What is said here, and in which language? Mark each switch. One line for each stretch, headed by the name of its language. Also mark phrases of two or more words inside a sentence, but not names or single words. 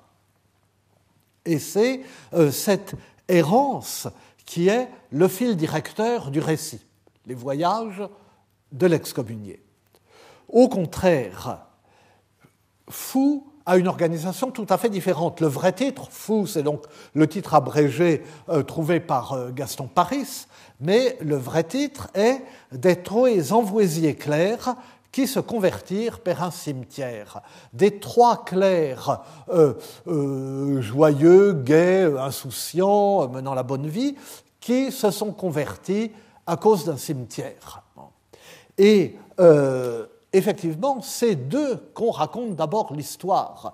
French: Et c'est cette errance qui est le fil directeur du récit, les voyages de l'excommunié. Au contraire, Fou a une organisation tout à fait différente. Le vrai titre, Fou, c'est donc le titre abrégé trouvé par Gaston Paris, mais le vrai titre est « Des trois envoisiers clercs qui se convertirent per un cimetière ». Des trois clercs joyeux, gais, insouciants, menant la bonne vie, qui se sont convertis à cause d'un cimetière. Et effectivement, c'est d'eux qu'on raconte d'abord l'histoire.